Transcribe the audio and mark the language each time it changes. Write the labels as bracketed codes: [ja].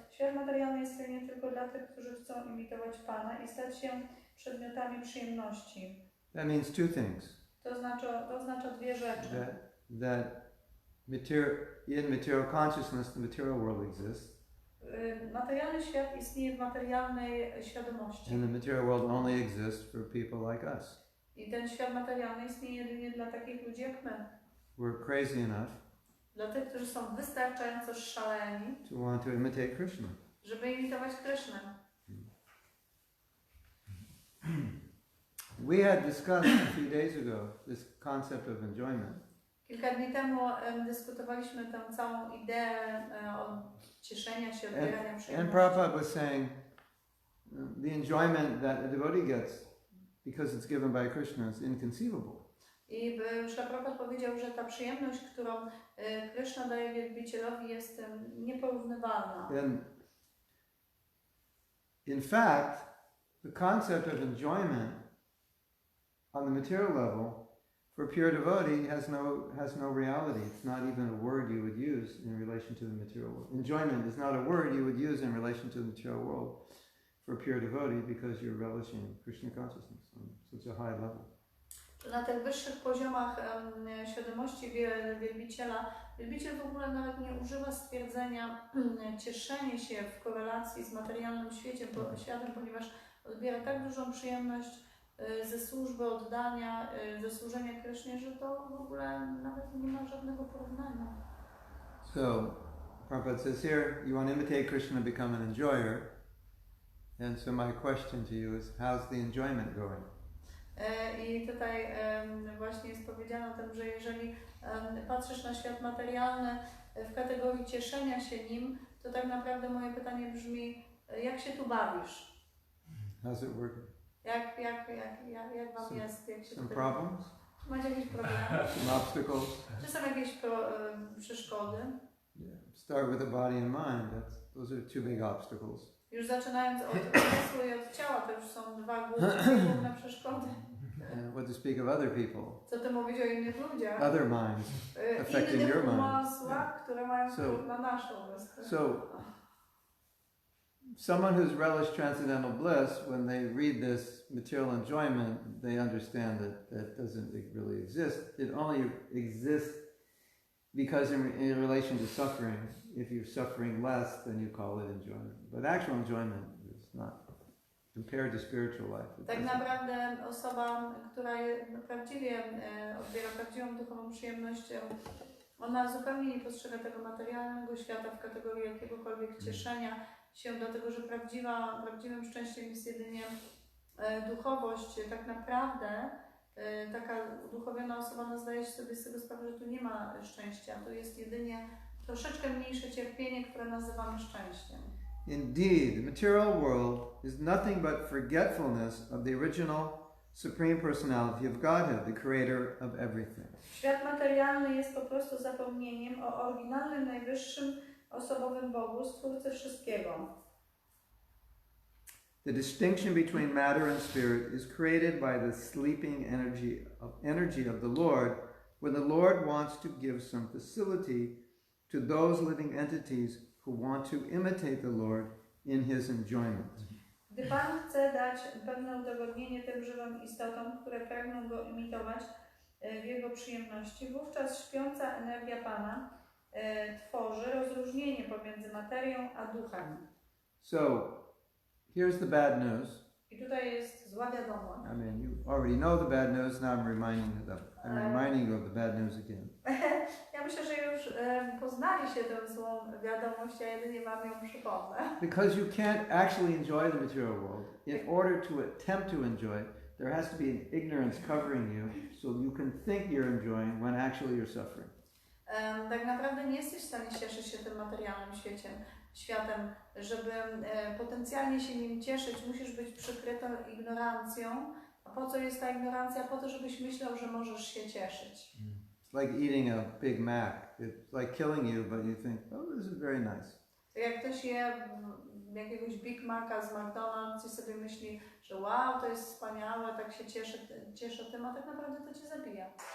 [pl] Świat materialny istnieje tylko dla tych, którzy chcą imitować Pana i stać się przedmiotami przyjemności. [en] That means two things. [pl] To oznacza dwie rzeczy. [en] That in material consciousness, the material world exists. [pl] Materialny świat istnieje w materialnej świadomości. [en] And the material world only exists for people like us. [pl] I ten świat materialny istnieje jedynie dla takich ludzi jak my. [en] We're crazy enough [pl] Dla tych, którzy są wystarczająco szaleni, [en] to want to imitate Krishna. [pl] żeby imitować Krysznę. [en] We had discussed a few days ago this concept of enjoyment. [pl] Kilka dni temu dyskutowaliśmy tę całą ideę cieszenia się, odbierania [en] And [pl] przyjemności. [en] Prabhupada was saying the enjoyment that a devotee gets because it's given by Krishna is inconceivable. [pl] I Śrila Prabhupada powiedział, że ta przyjemność, którą Kryszna daje wielbicielowi, jest nieporównywalna. [en] And in fact, the concept of enjoyment on the material level for a pure devotee has no reality. It's not even a word you would use in relation to the material world. Enjoyment is not a word you would use in relation to the material world for a pure devotee because you're relishing Krishna consciousness on such a high level. [pl] Na tych wyższych poziomach świadomości wielbiciel w ogóle nawet nie używa stwierdzenia cieszenie się w korelacji z materialnym światem, ponieważ odbiera tak dużą przyjemność ze służby, oddania, ze służenia Krysznie, że to w ogóle nawet nie ma żadnego porównania. [en] So, Prabhupada says here, you want to imitate Krishna, become an enjoyer. And so my question to you is, how's the enjoyment going? [pl] I tutaj właśnie jest powiedziane o tym, że jeżeli patrzysz na świat materialny w kategorii cieszenia się nim, to tak naprawdę moje pytanie brzmi, jak się tu bawisz? [en] How's it working? [pl] Jak wam jest? Jak się [en] Some [pl] tutaj... [en] problems? [pl] Czy macie jakieś problemy? [en] Some obstacles? [pl] Czy są jakieś przeszkody? [en] Yeah. Start with the body and mind. Those are two big obstacles. [pl] Już zaczynając od umysłu i od ciała, to już są dwa główne przeszkody. [en] What to speak of other people? [pl] Co ty mówić o innych ludziach? [en] Other minds affecting your [pl] Innych [en] mind. [pl] umysłach, które mają wpływ na nasz umysł. [en] So, someone who's relished transcendental bliss, when they read this material enjoyment, they understand that that doesn't really exist. It only exists because in relation to suffering, if you're suffering less, then you call it enjoyment. But actual enjoyment is not compared to spiritual life. [pl] Tak naprawdę osoba, która prawdziwie odbiera prawdziwą duchową przyjemność, ona zupełnie nie postrzega tego materialnego świata w kategorii jakiegokolwiek cieszenia się, dlatego że prawdziwym szczęściem jest jedynie duchowość. Tak naprawdę taka uduchowiona osoba zdaje sobie z tego sprawę, że tu nie ma szczęścia. To jest jedynie troszeczkę mniejsze cierpienie, które nazywamy szczęściem. [en] Indeed, the material world is nothing but forgetfulness of the original Supreme Personality of Godhead, the creator of everything. [pl] Świat materialny jest po prostu zapomnieniem o oryginalnym, najwyższym, osobowym Bogu, Stwórcy wszystkiego. [en] The distinction between matter and spirit is created by the sleeping energy of the Lord when the Lord wants to give some facility to those living entities who want to imitate the Lord in His enjoyment. [pl] Gdy Pan chce dać pewne udogodnienie tym żywym istotom, które pragną Go imitować w Jego przyjemności, wówczas śpiąca energia Pana tworzy rozróżnienie pomiędzy materią a duchem. [en] So, here's the bad news. [pl] I tutaj jest zła wiadomość. [en] I mean, you already know the bad news, now I'm reminding you of the bad news again. [pl] Ja myślę, że już poznaliście tę złą wiadomość, ja jedynie wam ją przypomnę. [en] Because you can't actually enjoy the material world. In order to attempt to enjoy it, there has to be an ignorance covering you, so you can think you're enjoying when actually you're suffering. [pl] Tak naprawdę nie jesteś w stanie cieszyć się tym materialnym światem. Żeby potencjalnie się nim cieszyć, musisz być przykryty ignorancją. A po co jest ta ignorancja? Po to, żebyś myślał, że możesz się cieszyć. [en] It's like eating a Big Mac. It's like killing you, but you think, oh, this is very nice. [pl] Tak jak ktoś je jakiegoś Big Maca z McDonald's i sobie myśli, że wow, to jest wspaniałe, tak się cieszę tym, a tak naprawdę to cię zabija.